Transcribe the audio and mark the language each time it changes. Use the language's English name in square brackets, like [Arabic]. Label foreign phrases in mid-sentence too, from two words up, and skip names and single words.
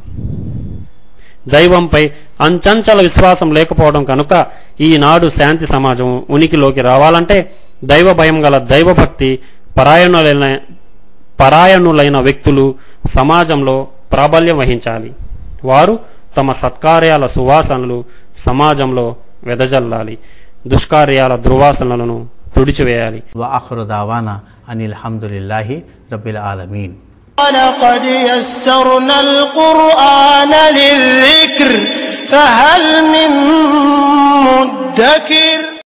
[Telugu] దైవంపై అంచంచల విశ్వాసం లేకపోవడం కనుక ఈనాడు శాంతి సమాజం ఉనికిలోకి రావాలంటే దైవ భయం గల దైవభక్తి పరాయణులైన వ్యక్తులు సమాజంలో ప్రాబల్యం వహించాలి. వారు తమ సత్కార్యాల సువాసనలు సమాజంలో వెదజల్లాలి. దుష్కార్యాల దుర్వాసనలను తుడిచివేయాలి. [Arabic] وآخر دعوانا أن الحمد لله رب العالمين. ولقد يسرنا القرآن للذكر فهل من مدكر